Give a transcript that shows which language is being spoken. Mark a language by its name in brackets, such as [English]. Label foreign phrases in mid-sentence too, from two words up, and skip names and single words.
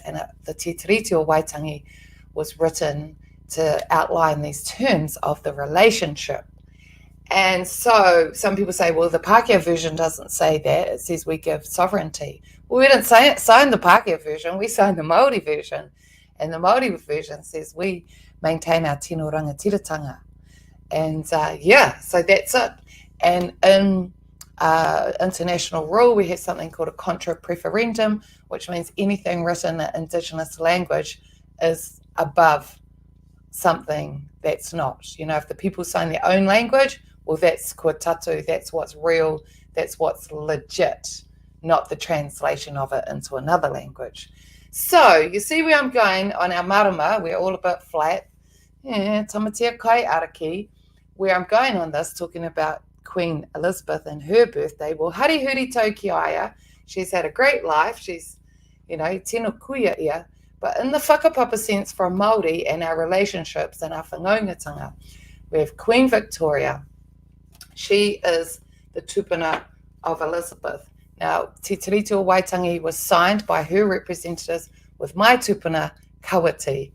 [English] And the Te Tiriti o Waitangi was written to outline these terms of the relationship. And so some people say, well, the Pākehā version doesn't say that. It says we give sovereignty. Well, we didn't sign the Pākehā version. We signed the Māori version. And the Māori version says we maintain our [Māori] tino rangatiratanga. [English] And so that's it. And in international rule, we have something called a contra preferendum, which means anything written in Indigenous language is above something that's not. You know, if the people sign their own language, well, that's [Māori] kua tatu, [English] that's what's real, that's what's legit, not the translation of it into another language. So you see where I'm going on our marama. We're all a bit flat. Yeah, [Māori] Tamatea kai araki. [English] Where I'm going on this, talking about Queen Elizabeth and her birthday. Well, [Māori] hari huri tau ki aia. [English] She's had a great life. She's, [Māori] tino kuia ia. [English] But in the whakapapa sense from Māori and our relationships and our whangaungatanga, we have Queen Victoria. She is the tupuna of Elizabeth. Now, Te Tiriti o Waitangi was signed by her representatives with my tupuna, Kawati.